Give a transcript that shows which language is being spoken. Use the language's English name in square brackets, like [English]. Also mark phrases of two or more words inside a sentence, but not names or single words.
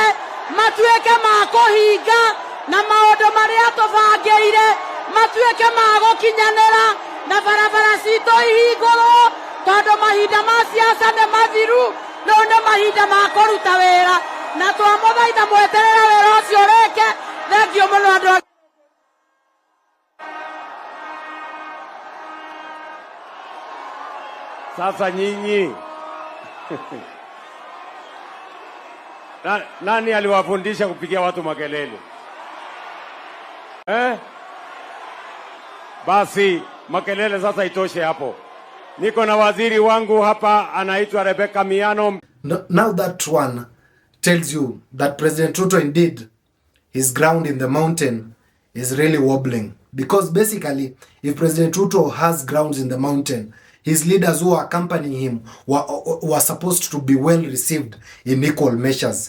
[Kikuyu] matuike ma kuhinga na maundu maria tubangeire matuike ma gukinyanira na barabara cito ihingurwo tondu mahinda ma siasa ni mathiru no nĩ mahinda ma kũruta wĩra na twamũthaitha mweterere wĩra ũcio rĩke. Thengio mũno andũ. [Swahili] Sasa nyinyi nani aliwafundisha kupigia watu makelele? Basi makelele sasa itoshe hapo. Niko na waziri wangu hapa anaitwa Rebecca Miano. [English] Now that one tells you that President Ruto indeed, his ground in the mountain is really wobbling. Because basically, if President Ruto has grounds in the mountain, his leaders who are accompanying him were supposed to be well received in equal measures.